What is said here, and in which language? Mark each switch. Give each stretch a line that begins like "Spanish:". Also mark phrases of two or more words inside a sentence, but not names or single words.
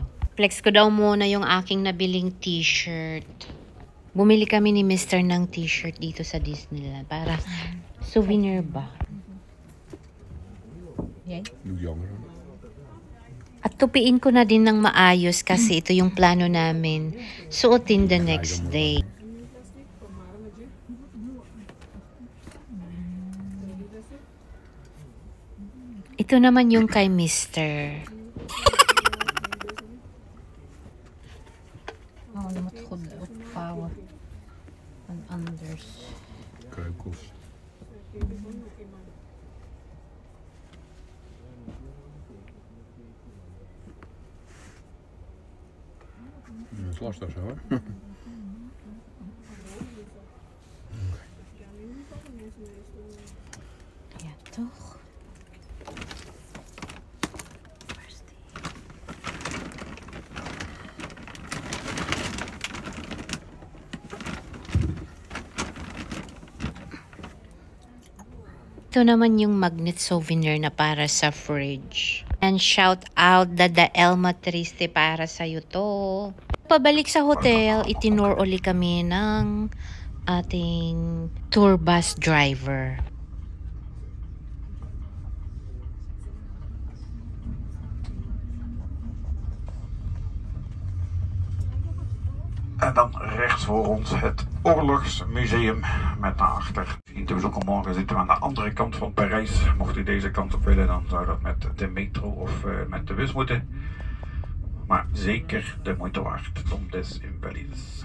Filipino: Flex ko daw muna yung aking nabiling t-shirt. Bumili kami ni Mr. ng t-shirt dito sa Disneyland para souvenir ba. At tupiin ko na din ng maayos kasi ito yung plano namin suotin
English: the next day.
Filipino: Ito naman yung kay Mr.
Dutch: Oh, wat goed opvouwen. En anders. Kreukels. Dat is lastig zo, hoor. Ja, toch?
Filipino: Ito naman yung magnet souvenir na para sa fridge.
English: And shout out
Filipino: Dada Elma Triste para sa'yo to. Pabalik sa hotel, itinur uli kami ng ating tour bus driver.
Dutch: En dan rechts voor ons het Oorlogsmuseum met daarachter. Dus ook al morgen zitten we aan de andere kant van Parijs. Mocht u deze kant op willen, dan zou dat met de metro of met de bus moeten. Maar zeker de moeite waard. Tom des Invalides.